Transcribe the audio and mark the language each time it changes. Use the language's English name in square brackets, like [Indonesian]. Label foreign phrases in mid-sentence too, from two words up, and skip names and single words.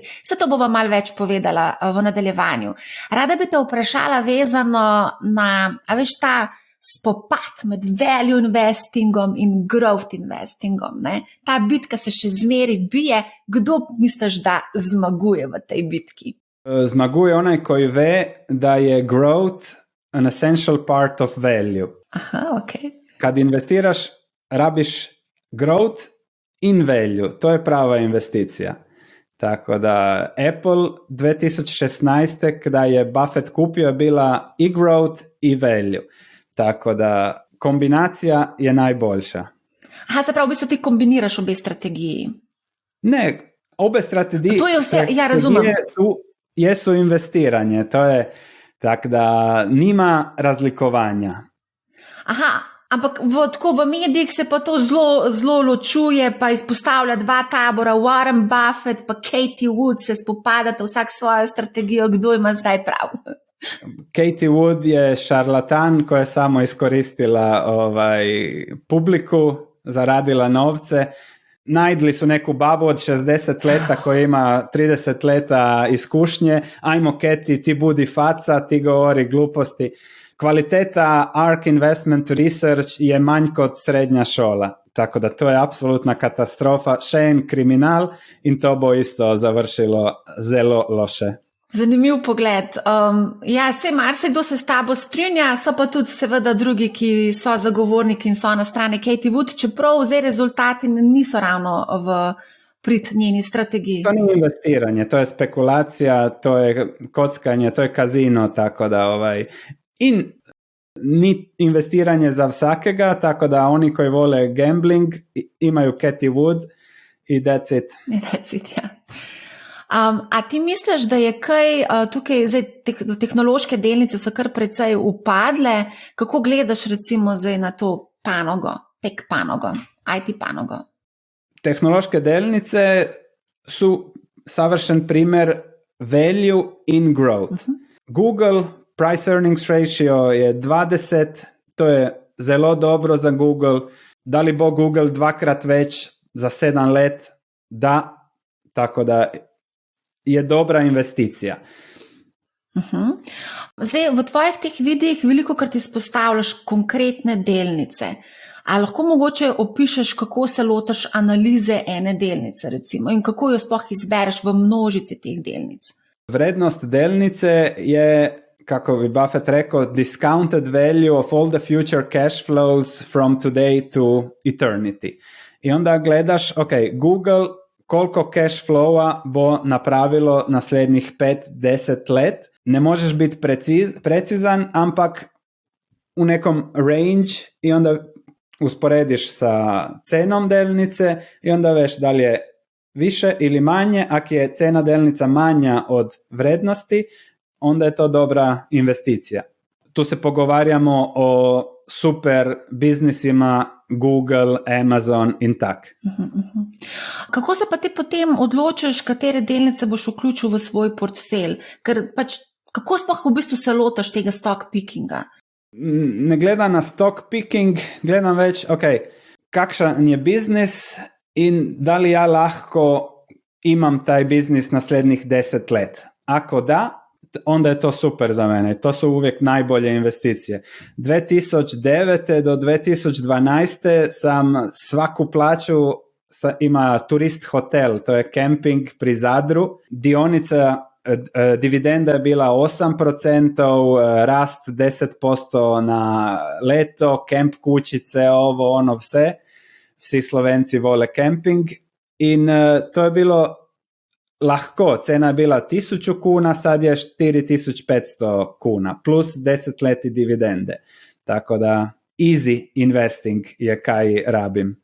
[Slovenian] Vse to bova malo več povedala v nadaljevanju. Rada bi te vprašala vezano na, a veš, ta spopad med [English] value investingom [Slovenian] in [English] growth investingom, [Slovenian] ne? Ta bitka se še zmeri bije. Kdo misliš, da zmaguje v tej bitki? [Croatian] Zmaguje onaj, koji ve, da je [English] growth an essential part of value. [Slovenian] Aha, ok. [Croatian] Kad investiraš, rabiš growth in value. [Slovenian] To je prava investicija. Tako da Apple 2016. [Croatian] kada je Buffett kupio, je bila i growth i value. [Slovenian] Tako da kombinacija je najboljša. Aha, se pravi, v bistvu ti kombiniraš obe strategiji. Ne, obe strategije, to je vse, ja, razumem. [Croatian] Jesu investiranje, to je tako da nima razlikovanja. [Slovenian] Aha, ampak v medijih se pa to zelo ločuje, pa izpostavlja dva tabora, Warren Buffett pa Katie Wood se spopadata vsak svojo strategijo, kdo ima zdaj prav. [Croatian] Katie Wood je šarlatan koja je samo iskoristila publiku, zaradila novce. Najdli su neku babu od 60 leta koja ima 30 leta iskušnje. Ajmo Katie, ti budi faca, ti govori gluposti. [Slovenian] Kvaliteta ARK Investment Research je manj kot srednja šola. Tako da to je apsolutna katastrofa. Še en kriminal in to bo isto završilo zelo loše. Zanimiv pogled. Ja, se marsikdo se s tabo strinja, so pa tudi seveda drugi, ki so zagovorniki in so na strani Katie Wood, čeprav zdaj rezultati niso ravno v prid njeni strategiji. To ni investiranje, to je spekulacija, to je kockanje, to je kazino, tako da in ni investiranje za vsakega, tako da [Croatian] oni koji vole gambling imaju [Slovenian] Katie Wood i [English] that's it. That's it, [Slovenian] ja. A ti misliš, da je kaj tukaj, zdaj tehnološke delnice so kar precej upadle, kako gledaš recimo zdaj na to panogo, tech panogo, IT panogo? [Croatian] Tehnološke delnice su savršen primjer value in growth. [Slovenian] Google [English] price earnings ratio [Slovenian] je 20, to je zelo dobro za Google. Da li bo Google 2x već za 7 let? Da, tako da je dobra investicija. Zdaj, v tvojih teh videih veliko krat izpostavljaš konkretne delnice. A lahko mogoče opišeš, kako se lotaš analize ene delnice, recimo, in kako jo sploh izbereš v množici teh delnic? Vrednost delnice je, kako bi Buffett rekao, [English] discounted value of all the future cash flows from today to eternity. [Slovenian] I onda gledaš, Google koliko [English] cash flowa [Slovenian] bo napravilo naslednjih 5-10 let. [Croatian] Ne možeš biti precizan, ampak u nekom range i onda usporediš sa cenom delnice i onda veš da li je više ili manje. Ako je cena delnica manja od vrednosti, onda je to dobra investicija. [Slovenian] Tu se pogovarjamo o super biznisima Google, Amazon in tak. Kako se pa ti potem odločiš, katere delnice boš vključil v svoj portfelj? Ker kako sploh v bistvu se lotaš tega [English] stock pickinga? [Slovenian] Ne gledam na [English] stock picking, [Slovenian] gledam več, kakšen je biznis in da li ja lahko imam taj biznis naslednjih 10 let. [Croatian] Ako da, onda je to super za mene. To su uvijek najbolje investicije. 2009. do 2012. sam svaku plaću ima Turist hotel, to je kemping pri Zadru. Dividenda je bila 8%, rast 10% na leto, kemp kućice, ovo, ono, [Slovenian] vse. Vsi Slovenci vole kemping. In to je bilo lahko, cena je bila 1000 kuna, sad je 4500 kuna, plus 10 leti dividende. Tako da [English] easy investing [Slovenian] je kaj rabim.